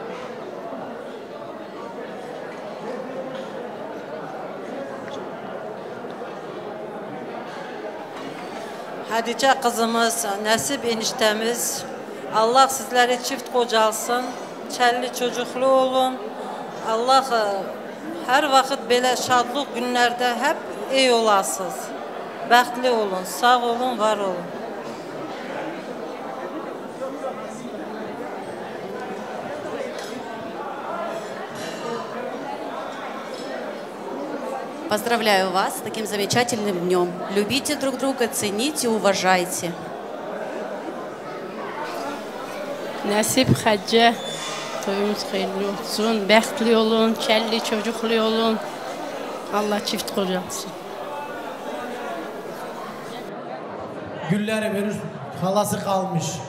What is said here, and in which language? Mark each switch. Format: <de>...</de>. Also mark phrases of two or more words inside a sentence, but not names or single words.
<tr>Hatice kızımız, Nasip eniştemiz, Allah sizleri çift kocalsın, çelli çocuklu olun. Allah her vakit böyle şadlık günlerde hep iyi olasınız. Bəxtli olun, sağ olun, var olun.</tr> <ru>Поздравляю вас с таким замечательным днем. Любите друг друга, цените, уважайте.</ru> <tr>Nasip Hacca, toyumuz hayırlı olsun, bəxtli olun, kelli çocuklu olun. Allah çift kocalsın. Gülleri verir, halası kalmış.</tr>